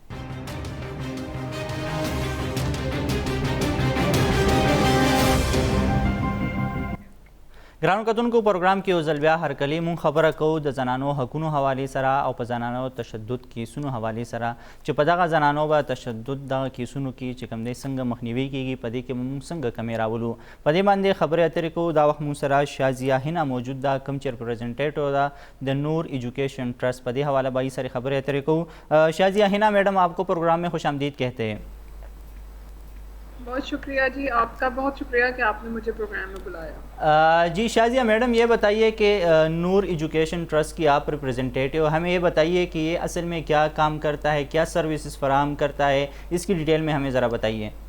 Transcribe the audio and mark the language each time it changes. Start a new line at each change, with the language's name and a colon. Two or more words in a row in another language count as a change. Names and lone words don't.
Pashto: ګرانو کتونکو پروګرام کې یو ځل بیا هرکلی مونږ خبره کوو د زنانو حقونو حوالې سره او په زنانو تشدد کیسونو حوالې سره چې په دغه زنانو به تشدد دغه کیسونو کې چې کوم دی څنګه مخنیوي کیږي په دې کې مونږ څنګه کمې راولو په دې باندې خبرې اترې کوو. دا وخت مونږ سره شازیه هنا موجود ده کوم چې ریپرزینټیټیو ده د نور ایجوکیشن ٹرسٹ. په دې حواله به ساری خبرې اترې کوو.
Urdu: شازیه هنا میڈم آپ کو پروگرام میں خوش آمدید کہتے ہیں. بہت شکریہ جی, آپ کا بہت شکریہ کہ آپ نے مجھے پروگرام میں بلایا. جی شازیہ میڈم یہ بتائیے کہ نور ایجوکیشن ٹرسٹ کی آپ ریپرزینٹیٹیو, ہمیں یہ بتائیے کہ یہ اصل میں کیا کام کرتا ہے, کیا سروسز فراہم کرتا ہے, اس کی ڈیٹیل میں ہمیں ذرا بتائیے.